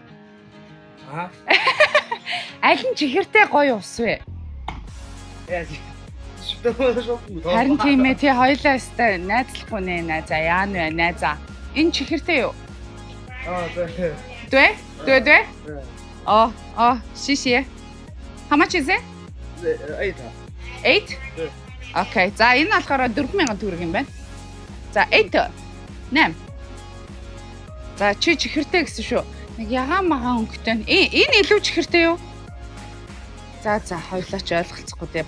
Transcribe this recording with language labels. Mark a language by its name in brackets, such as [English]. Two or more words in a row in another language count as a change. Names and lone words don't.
[Mongolian] Аль нь чихэртэй гоё ус вэ? Харин тийм ээ, тий хоёлаа өстэй найзлахгүй нэ. За яан вэ? Найзаа. Энэ чихэртэй юу? Дэ? Шишээ. [English] How much is it? 8? Okay. [Mongolian] За энэ болохоор 4,000 төгрөг юм байна. За 8. 8. За чи чихэртэй гэсэн шүү. Нэг ягаан магаан өнгөтэй. Энэ илүү чихэртэй юу? За хоёлаа ч ойлголцохгүй дээ.